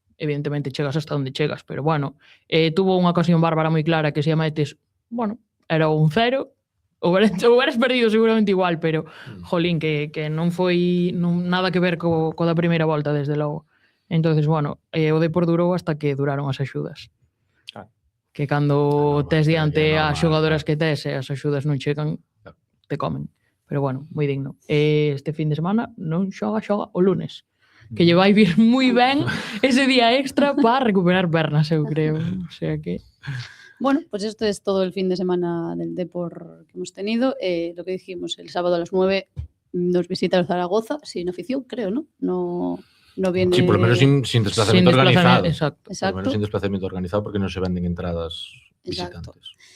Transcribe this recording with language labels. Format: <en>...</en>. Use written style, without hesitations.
<gl>Evidentemente chegas hasta onde chegas, pero bueno, tuvo unha ocasión bárbara moi clara que se llama Etes, bueno, era un 0, houberes perdido seguramente igual, pero jolín, que non foi nada que ver co da primeira volta, desde logo. Entonces, bueno, o Depor durou hasta que duraron as axudas. Claro. Que cando tes diante normal, as xogadoras claro. que tes e as axudas non chegan, te comen. Pero bueno, moi digno. Este fin de semana non xoga o lunes. Que lle vai vir moi ben ese día extra para recuperar pernas, eu creo. O sea que...</gl> <es>Bueno, pues esto es todo el fin de semana del Depor que hemos tenido. Lo que dijimos, el sábado a las 9 nos visita el Zaragoza, sin afición, creo, ¿no? No viene... Sí, por lo menos sin desplazamiento organizado. Exacto. Por lo menos sin desplazamiento organizado porque no se venden entradas visitantes.</es>